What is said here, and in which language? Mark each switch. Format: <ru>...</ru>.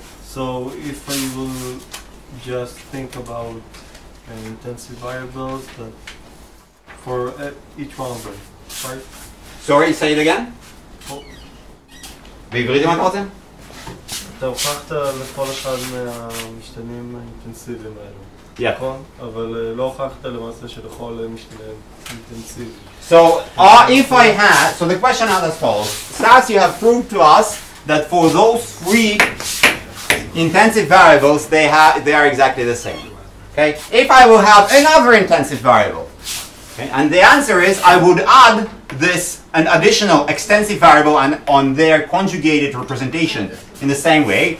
<en>So if I will just think about intensive variables that for each one of them, right? Sorry, say it again. Oh.</en> <he>בעברית אם אתה רוצה? אתה הוכחת לכל אחד מהמשתנים האינטנסיביים האלו.</he> <en>Yeah.</en> <he>נכון? אבל לא הוכחת למעשה שלכל משתנה אינטנסיבי.</he> <en>So, if I had, so the question is as follows. Stas, you have proved to us that for those three intensive variables, they are exactly the same. Okay? If I will have another intensive variable, okay, and the answer is I would add an additional extensive variable on their conjugated representation in the same way.</en>